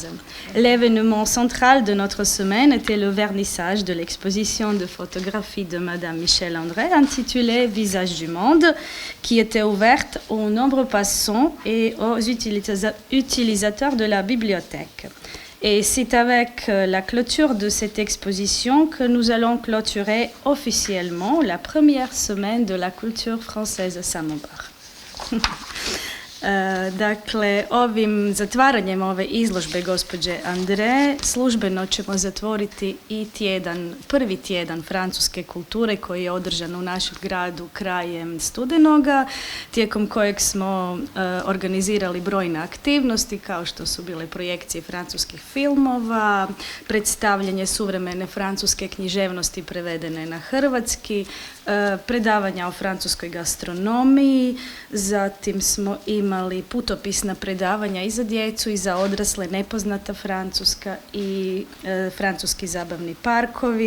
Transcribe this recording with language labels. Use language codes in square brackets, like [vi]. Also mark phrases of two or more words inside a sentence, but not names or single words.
[fr] L'événement central de notre semaine était le vernissage de l'exposition de photographie de Madame Michel André intitulée Visage du monde, qui était ouverte aux nombreux passants et aux utilisateurs de la bibliothèque. Et c'est avec la clôture de cette exposition que nous allons clôturer officiellement la première semaine de la culture française à Samobor. [hr] Dakle, ovim zatvaranjem ove izložbe gospođe Andre službeno ćemo zatvoriti i prvi tjedan francuske kulture koji je održan u našem gradu krajem studenoga, tijekom kojeg smo organizirali brojne aktivnosti kao što su bile projekcije francuskih filmova, predstavljanje suvremene francuske književnosti prevedene na hrvatski, predavanja o francuskoj gastronomiji, zatim smo imali putopisna predavanja i za djecu i za odrasle, nepoznata Francuska i francuski zabavni parkovi.